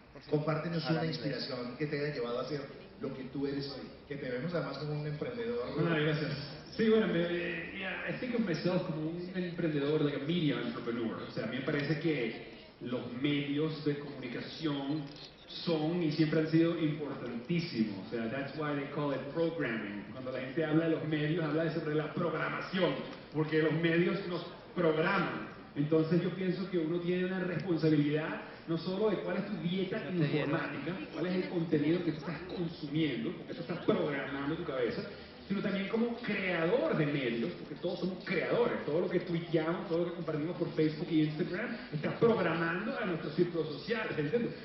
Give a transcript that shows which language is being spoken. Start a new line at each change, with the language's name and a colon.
Spanish: Compártenos una inspiración que te haya llevado a hacer lo que tú eres hoy, que te vemos además como un emprendedor. Gracias. Sí, bueno,
English: I think of myself
Spanish: como un emprendedor,
English: like a media entrepreneur.
Spanish: O sea, a mí me parece que los medios de comunicación son y siempre han sido importantísimos. O sea,
English: that's why they call it programming.
Spanish: Cuando la gente habla de los medios, habla sobre la programación, porque los medios nos programan. Entonces yo pienso que uno tiene una responsabilidad no solo de cuál es tu dieta informática, cuál es el contenido que tú estás consumiendo, porque eso está programando tu cabeza, sino también como creador de medios, porque todos somos creadores, todo lo que tuiteamos, todo lo que compartimos por Facebook y Instagram, está programando a nuestros círculos sociales, ¿entiendes?